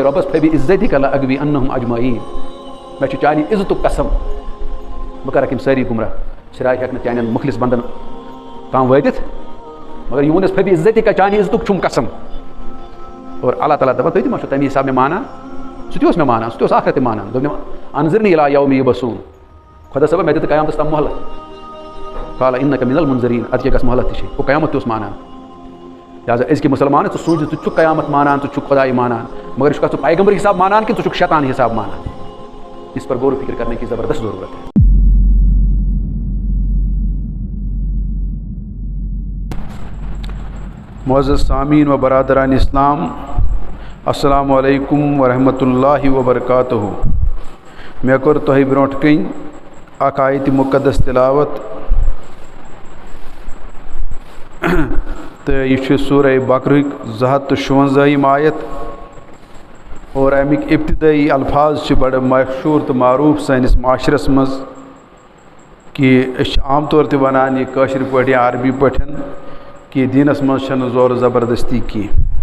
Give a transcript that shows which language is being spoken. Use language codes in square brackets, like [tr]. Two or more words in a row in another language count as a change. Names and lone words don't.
[ks] رۄبَس [ar] فبِ عزتِکَ لَأَغوِی أَنَّهُمْ أَجمعیٖن [ks] مےٚ چھُ چانہِ عزتُک قسم بہٕ کَرَکھ یِم سٲری گُمراہ شراے ہٮ۪کہِ نہٕ چانٮ۪ن مُخلِص بنٛدَن تام وٲتِتھ مگر یہِ ووٚنُس [ar] فبِ عزتِکَ [ks] چانہِ عزتُک چھُم قسم اور اللہ تعالیٰ دَپان تُہۍ تہِ ما چھُو تَمی حساب مےٚ مانان سُہ تہِ اوس مےٚ مانان سُہ تہِ اوس آخرت تہِ مانان دوٚپ مےٚ [ar] انظرنی الی یومِ یُبعثوٗن [ks] خۄدا صٲبا مےٚ دِتہٕ قیامتَس تام مۄہلت [ar] قال اِنَّکَ مِنَ الْمُنظَریٖن [ks] اَدٕ کیٛاہ گژھِ مۄہلت تہِ چھے گوٚو قیامت تہِ اوس مانان لہٰذا أزکہِ مُسلمانَس ژٕ سوٗنٛچ ژٕ چھُکھ قیامت مانان ژٕ چھُکھ خۄداے مانان مگر یہِ چھُکھ ژٕ پیغمبر حساب مانان کِنہٕ ژٕ چھُکھ شیطان حساب مانان [ur] اس پر غور و فکر کرنے کی زبردست ضرورت ہے معزز سامعین و برادران اسلام [ar] السلام علیکم ورحمۃ اللہ وبرکاتہ [ks] مےٚ کوٚر تۄہہِ برونٛٹھ کَنۍ اکھ آیتِ مُقدس تِلاوت تہٕ یہِ چھُ سورہ بقرٕکۍ 257 آیت اور اَمِکۍ ابتدٲیی الفاظ چھِ بڑٕ مشہوٗر تہٕ معروٗف سٲنِس معاشرس منٛز کہِ أسۍ چھِ عام طور تہِ وَنان یہِ کٲشِر پٲٹھۍ یا عربی پٲٹھۍ کہِ دیٖنَس منٛز چھَنہٕ زورٕ زبردستی کینٛہہ